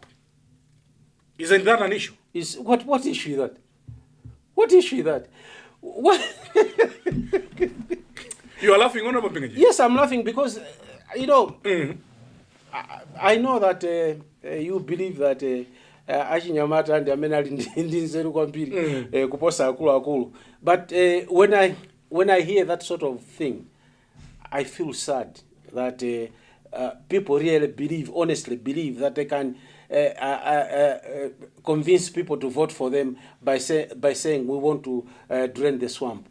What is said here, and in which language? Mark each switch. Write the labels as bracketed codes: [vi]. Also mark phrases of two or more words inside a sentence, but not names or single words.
[en] Isn't that an issue? What issue is that? What issue is that? What? You are laughing, Honorable Mpinganjira? Yes, I'm laughing because, I know that you believe that [ny] achinyamata and amenali ndinzeru kwambiri kuposa akulu. [en] But when I hear that sort of thing, I feel sad that people really honestly believe that they can convince people to vote for them by saying we want to drain the swamp.